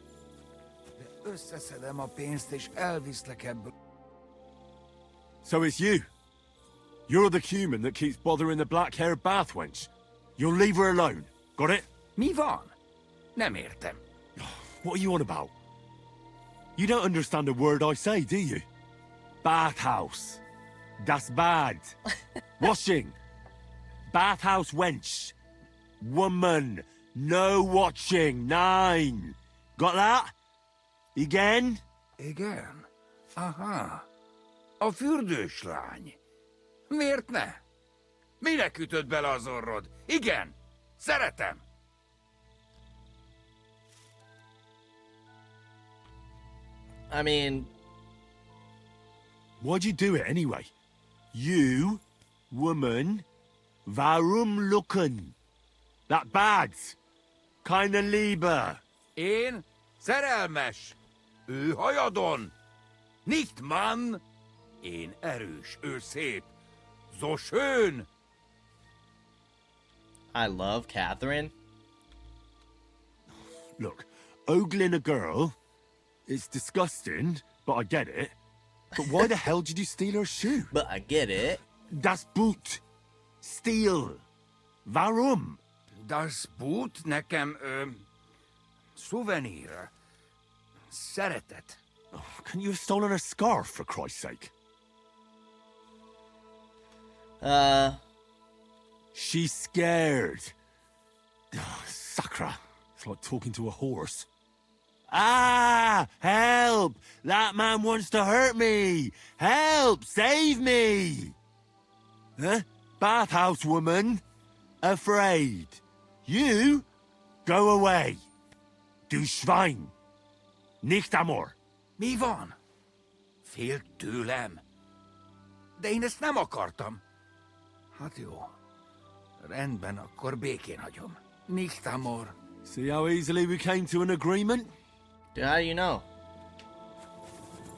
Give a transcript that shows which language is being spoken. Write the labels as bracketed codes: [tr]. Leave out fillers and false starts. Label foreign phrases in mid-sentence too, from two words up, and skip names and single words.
[hu] De összeszedem a pénzt, és elviszlek ebből. [en] So it's you. You're the human that keeps bothering the black-haired bath wench. You'll leave her alone. Got it? [hu] Mi van? Nem értem. [en] What are you on about? You don't understand a word I say, do you? [de] Bathhouse. Das bad. [en] Washing. Bathhouse wench. Woman. No watching. 9. Got that? Again? [hu] Igen? Aha. A fürdős lány. Miért ne? Minek ütött bele az orrod? Igen, szeretem. [en] I mean... Why'd you do it anyway? You, woman, [de] warum lucken? [en] That bad. [de] Keine Liebe. [hu] Én szerelmes. Ő hajadon. [de] Nicht Mann. [hu] Én erős, ő szép. [de] So schön. [en] I love Catherine. Look, ogling a girl is disgusting, but I get it. But why the hell did you steal her shoe? But I get it. [de] Das Boot. Steal. Warum? Das Boot [hu] nekem, szuvenír. Szeretet. [en] Oh, couldn't you have stolen her scarf, for Christ's sake? She's scared. Oh, Sakra. It's like talking to a horse. Ah! Help! That man wants to hurt me! Help! Save me! Huh? Bathhouse woman? Afraid. You? Go away. [de] Du Schwein. Nicht amor. [hu] Mi van? Fél tőlem? De én ezt nem akartam. Hát jó. Rendben, akkor békén hagyom. [de] Nicht amor. [en] See how easily we came to an agreement? Dude, how do you know?